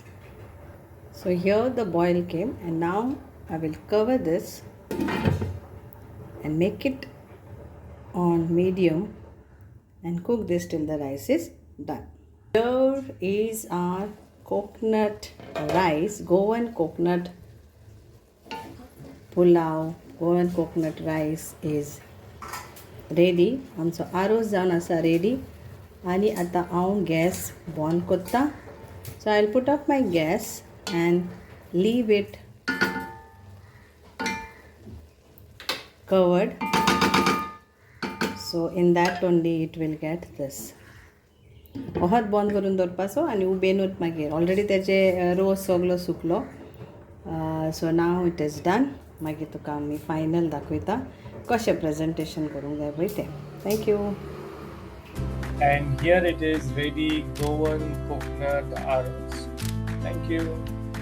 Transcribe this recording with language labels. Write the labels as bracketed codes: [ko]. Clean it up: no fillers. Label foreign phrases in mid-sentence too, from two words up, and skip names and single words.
[en] So here the boil came, and now I will cover this and make it on medium and cook this till the rice is done. Here is our coconut rice, Goan Coconut Pulao, Goan Coconut Rice is ready. [kok] आमचो Arroz जावन आसा ready. आणि आता हांव [en] gas on [kok] कोत्ता. [en] So I'll put off my gas and leave it covered. So in that only it will get this. [kok] ओहत बंद करून दवरपाचो आनी उबेनूच मागीर ऑलरेडी तेजे रोस सगलो सुकलो. [en] So now it is done. [kok] मागीर तुका आमी फायनल दाखयता कशें प्रेजेंटेशन करूंक जाय पळय तें. [en] Thank you. And here it is ready, Goan Coconut Arroz. Thank you.